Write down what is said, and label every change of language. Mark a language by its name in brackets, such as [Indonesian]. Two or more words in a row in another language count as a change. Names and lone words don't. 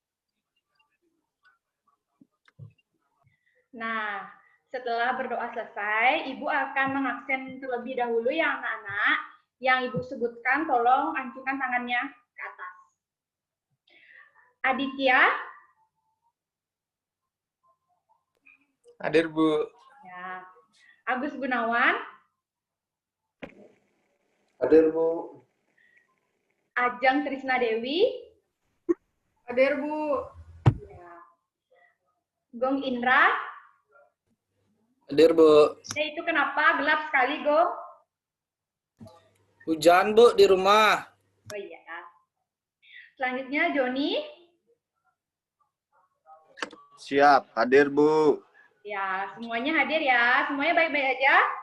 [Indonesian] Nah, setelah berdoa selesai, Ibu akan mengaksen terlebih dahulu ya anak-anak. Yang Ibu sebutkan, tolong acungkan tangannya ke atas. Aditya. Hadir, Bu. Ya. Agus Gunawan. Hadir, Bu. Ajeng Trisna Dewi. Hadir, Bu. Ya. Gong Indra. Hadir, Bu. Itu kenapa gelap sekali, Gong? Hujan, Bu, di rumah. Oh iya. Selanjutnya Joni. Siap, hadir, Bu. Ya, semuanya hadir ya. Semuanya baik-baik aja?